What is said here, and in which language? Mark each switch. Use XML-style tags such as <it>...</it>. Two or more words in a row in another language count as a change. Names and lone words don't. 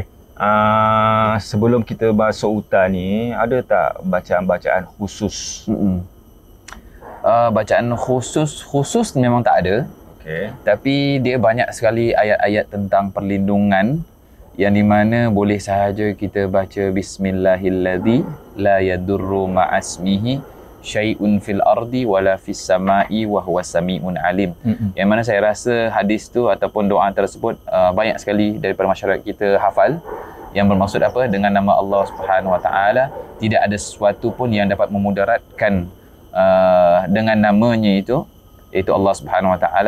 <ms>Sebelum kita masuk hutan ni, ada tak bacaan-bacaan khusus? Bacaan khusus memang tak ada. Okey. Tapi dia banyak sekali ayat-ayat tentang perlindungan yang di mana boleh sahaja kita baca</ms> <ar>بسم الله الذي لا يضر مع اسمه شيء في الأرض ولا في السماء وهو السميع العليم.</ar> <ms>Yang mana saya rasa hadis tu ataupun doa tersebut banyak sekali daripada masyarakat kita hafal, yang bermaksud apa? Dengan nama Allah</ms> <ar>سبحانه وتعالى</ar> <ms>tidak ada sesuatu pun yang dapat memudaratkan dengan namanya itu, iaitu Allah</ms> <ar>سبحانه وتعالى.</ar>